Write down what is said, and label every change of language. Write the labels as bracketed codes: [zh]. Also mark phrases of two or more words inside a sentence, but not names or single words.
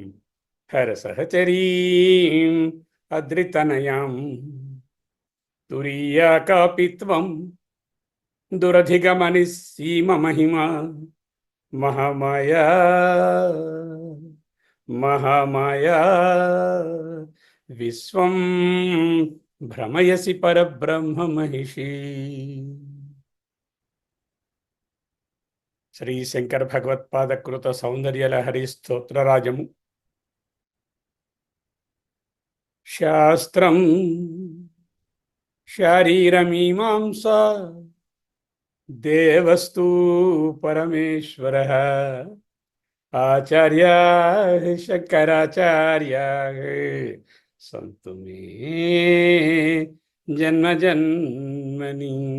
[sa] हरसहचरीम् अद्रितनयाम् तुरीया कापि त्वं दुरधिगमनिस्सीममहिमा महामाया महामाया विश्वं भ्रमयसि परब्रह्म महिषी। [te] శ్రీ శంకర భగవత్పాదకృత సౌందర్యలహరి స్తోత్రరాజము. [sa] శాస్త్రం శారీరమీమాంసా దేవస్తు పరమేశ్వరః ఆచార్యా శంకరాచార్యా సంతు మే జన్మ జన్మని.